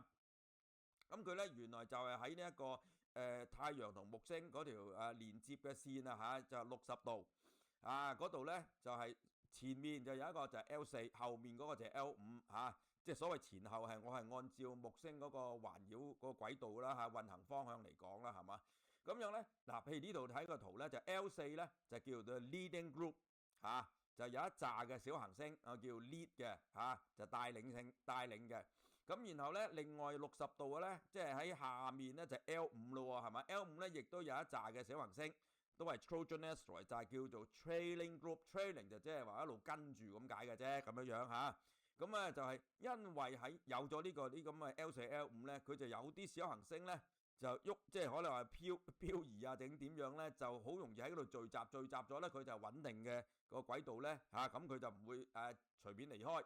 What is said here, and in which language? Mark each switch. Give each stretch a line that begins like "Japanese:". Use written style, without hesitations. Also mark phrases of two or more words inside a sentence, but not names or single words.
Cantonese: 咁佢咧原來就係喺呢一個太陽同木星嗰條連接嘅線就係60度嗰度咧就係前面就有一個就係 L4，後面嗰個就係 L5即係所謂前後係我係按照木星嗰個環繞嗰個軌道啦運行方向嚟講啦，係嘛？咁樣咧嗱，譬如呢度睇個圖咧就 L4咧就叫做
English: leading group
Cantonese: 就有一紮嘅小行星叫 lead 嘅就帶領嘅。咁然後咧，另外60度嘅咧，即係喺下面咧就係 L5 咯，係咪 ？L5 咧亦都有一紮嘅小行星，都係
English: Trojan Asteroid，
Cantonese: 就係叫做
English: trailing group。
Cantonese: trailing 就即係話一路跟住咁解嘅啫，咁樣咁就係因為喺有咗呢個啲咁嘅 L4、L5咧，佢就有啲小行星咧就喐，即係可能話漂移定點樣咧，就好容易喺嗰度聚集咗咧，佢就穩定嘅個軌道咧咁佢就唔會隨便離開。